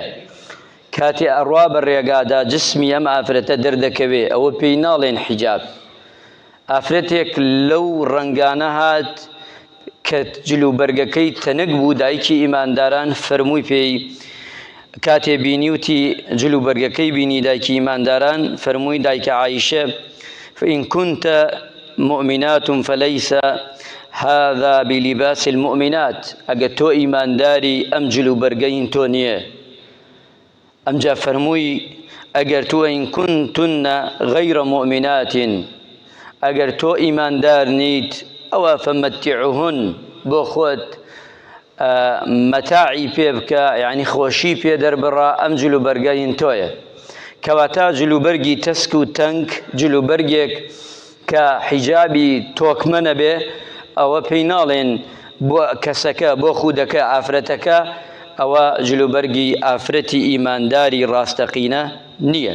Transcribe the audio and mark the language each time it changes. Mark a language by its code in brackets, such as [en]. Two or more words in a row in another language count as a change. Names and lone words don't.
[ckb] کاتێ ئەڕوا بە ڕێگادا جسمی ئەم ئافرەتە دەردەکەوێ، ئەوە پێی ناڵێن حیجاب. ئافرەتێک لەو ڕەنگانە هات کە جلوبەرگەکەی تەنک بوو، دایکی ئیمانداران فەرمووی پێی، کاتێ بینیوتی جلوبەرگەکەی بینی دایکی ئیمانداران، فەرمووی دایکە عایشە [ar] فإن كنت مؤمنات فليس هذا بلباس المؤمنات. [ckb] ئەگە تۆ ئیمانداری ئەم جلوبەرگەین تۆ نییە. ئەمجا فەرمووی ئەگەر تۆ [ar] إن كنتن غير مؤمنات، [ckb] ئەگەر تۆ ئیماندار نیت، ئەوە فەمەتیعهن، بۆ خۆت مەتاعی پێ بکە، یعنی خۆشی پێ دەربڕا، ئەم جلوبەرگەین تۆیە. کەواتە جلوبەرگی تەسک و تەنگ، جلوبەرگێک کە حیجابی تۆکمە نەبێ، ئەوە پێی ناڵێن بۆ کەسەکە، بۆ خودەکە، ئافرەتەکە، ئەوە جلوبەرگی ئافرەتی ئیمانداری ڕاستەقینە نییە.